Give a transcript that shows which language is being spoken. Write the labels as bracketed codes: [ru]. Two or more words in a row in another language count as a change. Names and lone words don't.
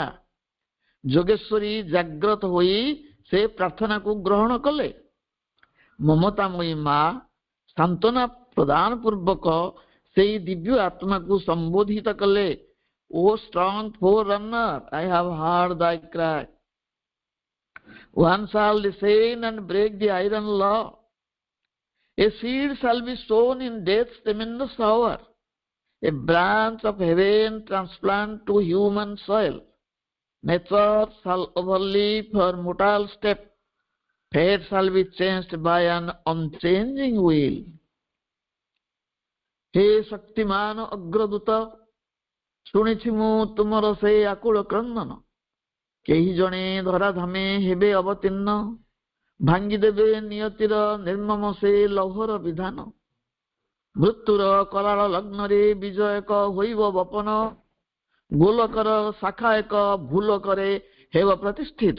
[or] ଯୋଗେଶ୍ୱରୀ ଜାଗ୍ରତ ହୋଇ ସେ ପ୍ରାର୍ଥନାକୁ ଗ୍ରହଣ କଲେ। ମମତାମୟୀ ମା ସାନ୍ତ୍ୱନା ପ୍ରଦାନ ପୂର୍ବକ ସେଇ ଦିବ୍ୟ ଆତ୍ମାକୁ ସମ୍ବୋଧିତ କଲେ। [en] O strong forerunner, I have heard thy cry. One shall descend and break the iron law. A seed shall be sown in death's tremendous hour. A branch of heaven transplant to human soil. Nature shall overleap her mortal step. Fate shall be changed by an unchanging will. [or] ହେ ଶକ୍ତିମାନ ଅଗ୍ରଦୂତ, ଶୁଣିଛି ମୁଁ ତୁମର ସେ ଆକୁଳ କ୍ରନ୍ଦନ। କେହି ଜଣେ ଧରାଧାମେ ହେବେ ଅବତୀର୍ଣ୍ଣ, ଭାଙ୍ଗିଦେବେ ନିୟତିର ନିର୍ମମ ସେ ଲୌହର ବିଧାନ। ମୃତ୍ୟୁର କରାଳ ଲଗ୍ନରେ ବିଜୟ ଏକ ହୋଇବ ବପନ, ଗୋଲକର ଶାଖା ଏକ ଭୁଲ କରେ ହେବ ପ୍ରତିଷ୍ଠିତ।